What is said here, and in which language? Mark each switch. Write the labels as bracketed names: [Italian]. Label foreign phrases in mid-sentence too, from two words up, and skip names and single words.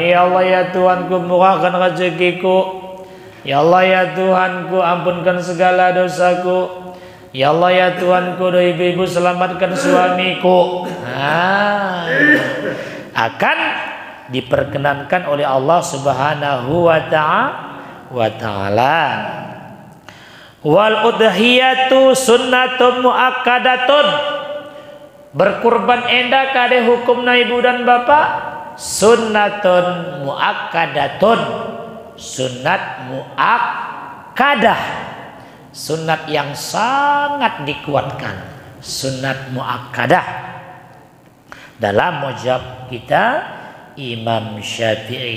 [Indonesian] Ya Allah ya Tuhanku, murahkan rezekiku. Ya Allah ya Tuhanku, ampunkan segala dosaku. Ya Allah ya Tuhanku, doa ibu-ibu, selamatkan suamiku. Akan diperkenankan oleh Allah Subhanahu wa ta'ala. [Arabic] Wal udhiyatu sunnatun muakkadatun. [Batak Karo] Berkurban enda kade hukumna [Indonesian] ibu dan bapak [Arabic] sunnatun muakkadatun. [Indonesian] Sunat muakkadah, sunat yang sangat dikuatkan, sunat muakkadah. Dalam mazhab kita Imam Syafi'i.